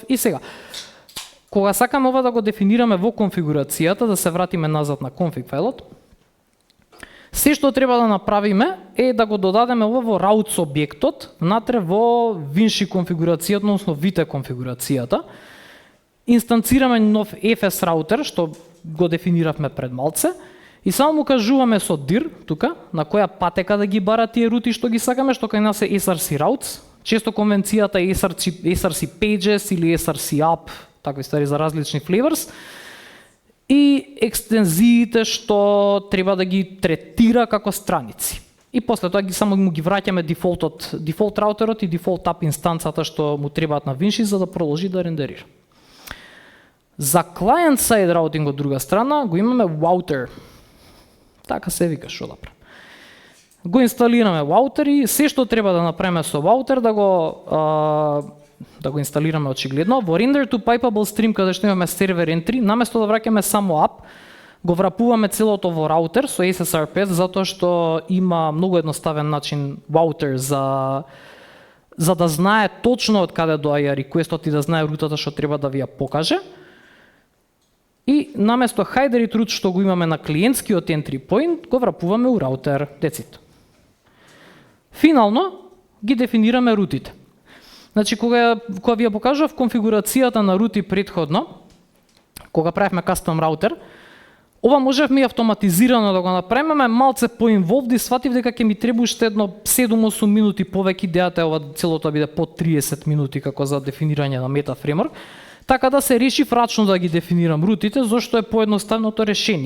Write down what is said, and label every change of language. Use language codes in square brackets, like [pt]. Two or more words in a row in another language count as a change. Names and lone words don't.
[mk] И сега, кога сакаме ова да го дефинираме во конфигурацијата, да се вратиме назад на config фајлот, се што треба да направиме е да го додадеме ова во routes објектот, внатре во Vinci конфигурацијата, односно Vite конфигурацијата. Инстанцираме нов FS раутер, што го дефиниравме пред малце, и само му кажуваме со dir, тука, на која патека да ги бара тие рути што ги сакаме, што кај нас е SRC routes. Често конвенцијата е SRC pages или SRC app, такви ствари за различни flavors. И екстензиите што треба да ги третира како страници. И после тоа само му ги враќаме дефолт раутерот и дефолт app инстанцата што му требаат на Vinci за да продолжи да рендерира. За [en] client-side routing [mk] од друга страна го имаме Wouter. Така се вика што да правиме. Го инсталираме Wouter и се што треба да направиме со Wouter да го инсталираме очигледно. [en] Во render to pipeable stream, [mk] каде што имаме сервер entry, наместо да враќаме само app, го врапуваме целото во раутер со SSR5, затоа што има многу едноставен начин Wouter за да знае точно од каде доаѓа реквестот и да знае рутата што треба да ви ја покаже. И наместо [en] hide root [mk] што го имаме на клиентскиот [en] entry point, [mk] го врапуваме у раутер. [en] That's it. [mk] Финално ги дефинираме рутите. Значи, кога ви ја покажав конфигурацијата на рути претходно, кога правевме [en] custom router, [mk] ова можевме и автоматизирано да го направиме, малце по-инволвд и сватив дека ќе ми треба уште едно 7-8 минути повеќе, идејата е ова целото биде по 30 минути како за дефинирање на мета фреймворк, така да се реши рачно да ги дефинирам рутите, зашто е поедноставното решение.